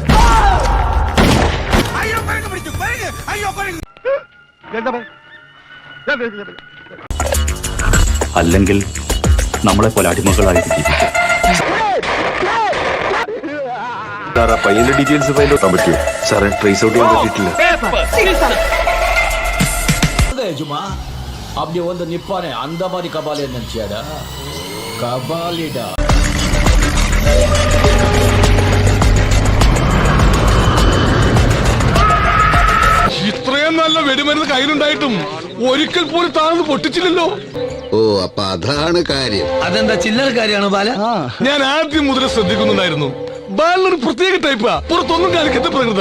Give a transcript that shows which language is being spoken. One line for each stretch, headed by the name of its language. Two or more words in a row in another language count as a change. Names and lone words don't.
Malayalam: അല്ലെങ്കിൽ നമ്മളെ പോലെ അടിമകളായിട്ട് ജീവിക്കാം. പയ്യന്റെ
English: details find out
Malayalam: പറ്റുമോ സാറേ?
English: trace out
Malayalam: ചെയ്യാൻ പറ്റിയിട്ടില്ല.
Tamil: அப்படி வந்து நிப்பானே அந்த மாதிரி கபாலி நினைச்சியாடா? கபாலிடா.
Malayalam: ഇത്രയും നല്ല വെടിമരുന്ന് കയ്യിലുണ്ടായിട്ടും ഒരിക്കൽ പോലും താഴ്ന്ന് പൊട്ടിച്ചില്ലല്ലോ. ഓ, അപ്പൊ അതാണ് കാര്യം. അതെന്താ ചില്ലറ കാര്യമാണ് ബാല? ഞാൻ ആദ്യം മുതൽ ശ്രദ്ധിക്കുന്നുണ്ടായിരുന്നു. ബാലൊരു പ്രത്യേക ടൈപ്പാ, പുറത്തൊന്നും കാണിക്കാത്ത പ്രകൃതം.